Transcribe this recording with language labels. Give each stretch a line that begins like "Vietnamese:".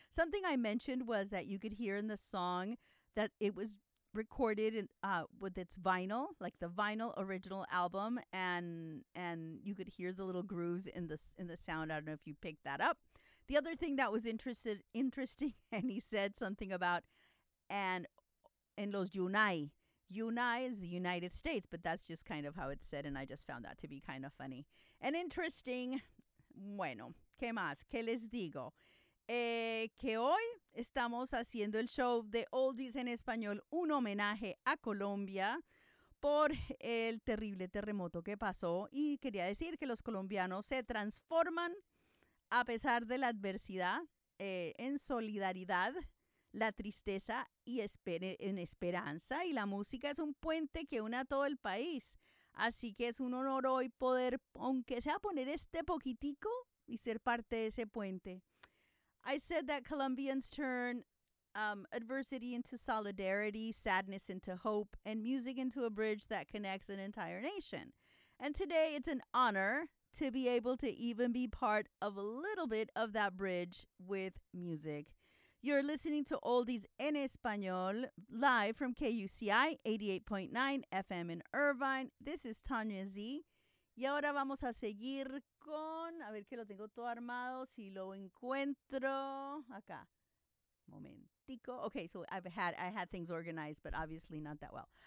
English: Something I mentioned was that you could hear in the song that it was recorded in, with its vinyl, like the vinyl original album, and you could hear the little grooves in the sound. I don't know if you picked that up. The other thing that was interesting, and he said something about and
Spanish: los Yunai.
English: Yunai is the United States, but that's just kind of how it's said, and I just found that to be kind of funny and interesting.
Spanish: Bueno, ¿qué más? ¿Qué les digo? Que hoy estamos haciendo el show de Oldies en Español, un homenaje a Colombia por el terrible terremoto que pasó. Y quería decir que los colombianos se transforman a pesar de la adversidad en solidaridad, la tristeza y en esperanza. Y la música es un puente que une a todo el país. Así que es un honor hoy poder, aunque sea poner este poquitico y ser parte de ese puente.
English: I said that Colombians turn adversity into solidarity, sadness into hope, and music into a bridge that connects an entire nation. And today it's an honor to be able to even be part of a little bit of that bridge with music. You're listening to Oldies en Español live from KUCI 88.9 FM in Irvine. This is Tanya Z.
Spanish: Y ahora vamos a seguir con, a ver que lo tengo todo armado, si lo encuentro, acá, momentico.
English: Okay, so I had things organized, but obviously not that well.